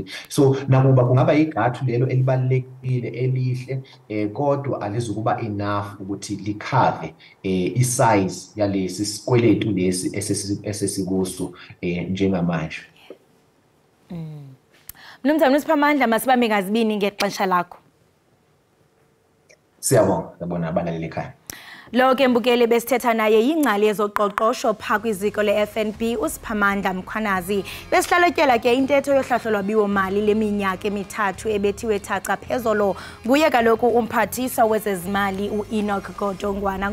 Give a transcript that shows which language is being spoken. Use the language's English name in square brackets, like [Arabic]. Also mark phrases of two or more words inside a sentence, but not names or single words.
[Zulu] So nakuba kungaba igathu lelo elibalekile elihle kodwa alizukuba enough ukuthi likhave isize yalesi sikweletu lesi esesikuso njengamanje. Mnumzane uSiphamandla, [Xhosa] masibambe ngazibini ngexesha lakho. Siyabona abalaleli ekhaya. Lo ke mbukeli besithetha naye yingcali yezoqoqosho pha kwiziko le-FNB uSiphamandla Mkhwanazi. Besihlalotyela ke intetho yohlahlo lwabiwo-mali leminyaka emithathu ebethiwe thaca phezolo nguye kaloku umphathiswa wezezimali u-Enoch Godongwana.